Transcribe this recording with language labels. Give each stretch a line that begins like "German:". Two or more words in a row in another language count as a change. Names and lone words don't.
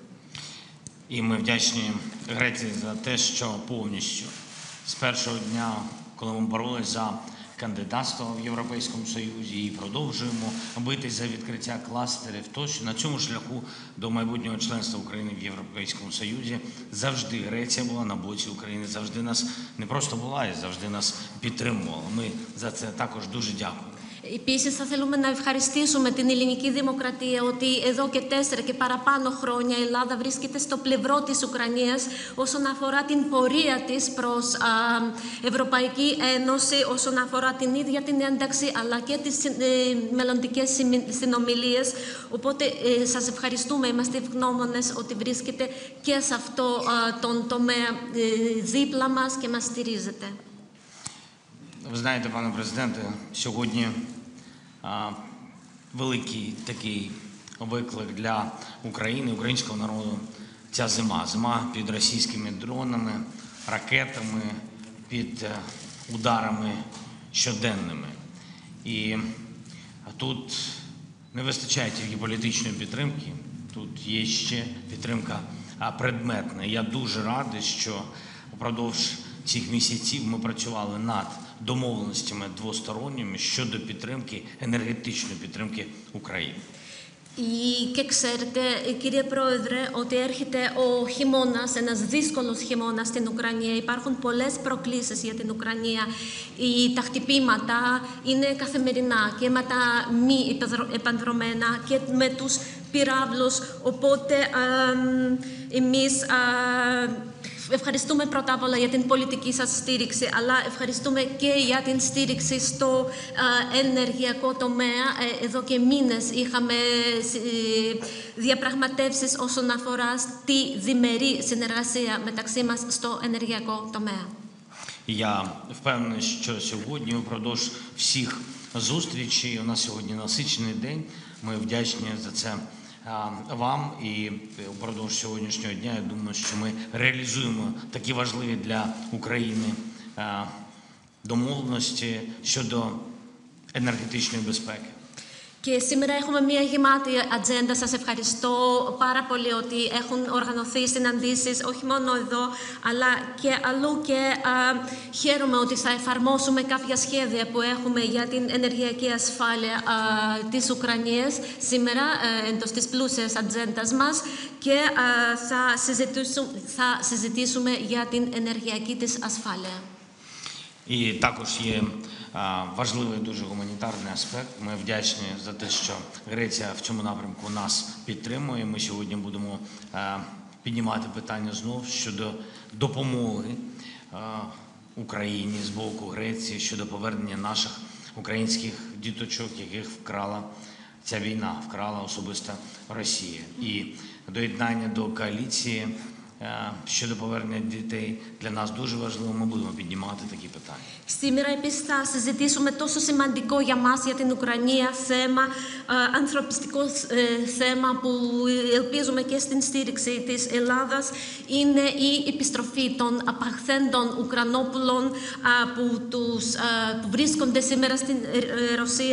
Ukrainian: І ми вдячні Греції за те, що повністю з першого дня, коли ми боролись за кандидатство в Європейському Союзі і продовжуємо битись за відкриття кластерів, то що на цьому шляху до майбутнього членства України в Європейському Союзі завжди Греція була на боці України, завжди нас не просто була, і завжди нас підтримувала. Ми за це також дуже дякуємо.
Greek: Επίσης θα θέλουμε να ευχαριστήσουμε την ελληνική δημοκρατία ότι εδώ και 4 και παραπάνω χρόνια η Ελλάδα βρίσκεται στο πλευρό της Ουκρανίας όσον αφορά την πορεία της προς Ευρωπαϊκή Ένωση, όσον αφορά την ίδια την ένταξη αλλά και τις μελλοντικές συνομιλίες. Οπότε σας ευχαριστούμε, είμαστε ευγνώμονες ότι βρίσκεται και σε αυτό τον τομέα δίπλα μας και μας στηρίζετε.
Ukrainian: Ви знаєте, пане президенте, сьогодні великий такий виклик для України, українського народу – ця зима. Зима під російськими дронами, ракетами, під ударами щоденними. І тут не вистачає тільки політичної підтримки, тут є ще підтримка предметна. Я дуже радий, що упродовж цих місяців ми працювали над домовленостями двосторонніми щодо підтримки, енергетичної підтримки України.
Greek: Και ξέρετε, κύριε Πρόεδρε, ότι έρχεται ο χειμώνας, ένας δύσκολος χειμώνας στην Ουκρανία. Υπάρχουν πολλές προκλήσεις για την Ουκρανία. Τα χτυπήματα είναι καθημερινά και με τα μη επανδρομένα και με τους πυράβλους. Οπότε εμείς ευχαριστούμε πρώτα απ' όλα για την πολιτική σας στήριξη, αλλά ευχαριστούμε και για την στήριξη στο ενεργειακό τομέα. Εδώ και μήνες είχαμε διαπραγματεύσεις όσον αφορά στη διμερή συνεργασία μεταξύ μας στο ενεργειακό τομέα.
Ukrainian: Я впевнений, що сьогодні упродовж всіх зустрічей, у нас сьогодні насичений день, ми вдячні за це вам і упродовж сьогоднішнього дня, я думаю, що ми реалізуємо такі важливі для України домовленості щодо енергетичної безпеки.
Greek: Και σήμερα έχουμε μια γεμάτη ατζέντα. Σας ευχαριστώ πάρα πολύ ότι έχουν οργανωθεί συναντήσεις όχι μόνο εδώ, αλλά και αλλού και χαίρομαι ότι θα εφαρμόσουμε κάποια σχέδια που έχουμε για την ενεργειακή ασφάλεια της Ουκρανίας σήμερα εντός της πλούσιας ατζέντας μας και θα συζητήσουμε για την ενεργειακή της ασφάλεια.
Ukrainian: І також є важливий дуже гуманітарний аспект. Ми вдячні за те, що Греція в цьому напрямку нас підтримує. Ми сьогодні будемо піднімати питання знов щодо допомоги Україні з боку Греції, щодо повернення наших українських діточок, яких вкрала ця війна, вкрала особисто Росія. І доєднання до коаліції щодо повернення дітей для нас дуже важливо. Ми будемо піднімати такі питання.
Greek: Σήμερα επίσης θα συζητήσουμε τόσο σημαντικό για μας, για την Ουκρανία, θέμα, ανθρωπιστικό θέμα που ελπίζουμε και στην στήριξη της Ελλάδας, είναι η επιστροφή των απαχθέντων Ουκρανόπουλων που βρίσκονται σήμερα στην Ρωσία.